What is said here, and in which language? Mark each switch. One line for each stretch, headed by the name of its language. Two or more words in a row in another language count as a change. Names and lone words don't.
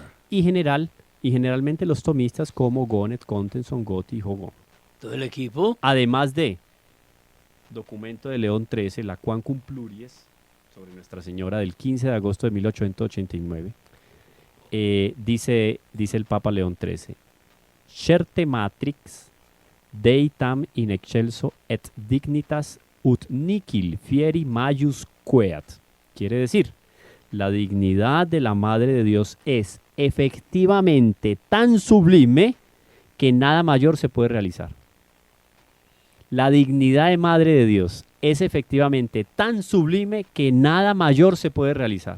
Spanish: y generalmente los tomistas como Gonet, Contenson, Gotti y Jogón. Todo el equipo. Además de documento de León XIII, la Quancum Pluries, sobre Nuestra Señora del 15 de agosto de 1889, dice el Papa León XIII:
Latin: Certe matrix deitam in excelso et dignitas ut nihil fieri majus queat.
Spanish: Quiere decir, la dignidad de la Madre de Dios es efectivamente tan sublime que nada mayor se puede realizar. La dignidad de Madre de Dios es efectivamente tan sublime que nada mayor se puede realizar.